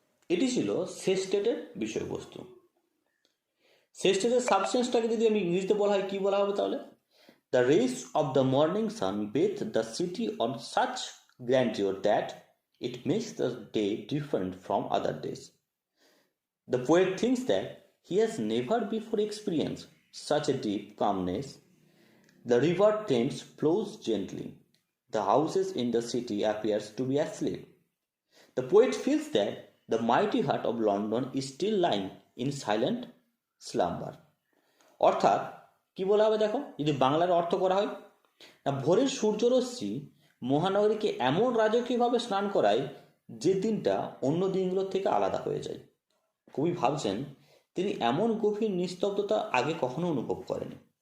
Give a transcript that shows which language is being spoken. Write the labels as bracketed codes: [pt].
[bn] এটি ছিল সেস্টেটের বিষয়বস্তু। সেস্টেটের সাবস্টেন্সটাকে যদি আমি ইংরেজিতে বলা হয়, কি বলা হবে তাহলে? [en] The rays of the morning sun bathe the city on such grandeur that it makes the day different from other days. The poet thinks that he has never before experienced such a deep calmness. The river Thames flows gently. The houses in the city appears to be asleep. The poet feels that the mighty heart of London is still lying in silent slumber. [bn] অর্থাৎ কি বলা হবে দেখো, যদি বাংলার অর্থ করা হয় না, ভোরের সূর্যরশ্মি মহানগরীকে এমন রাজকীয়ভাবে স্নান করায় যে দিনটা অন্য দিনগুলোর থেকে আলাদা হয়ে যায়। কবি ভাবছেন তিনি এমন গভীর নিস্তব্ধতা আগে কখনো অনুভব করেনি।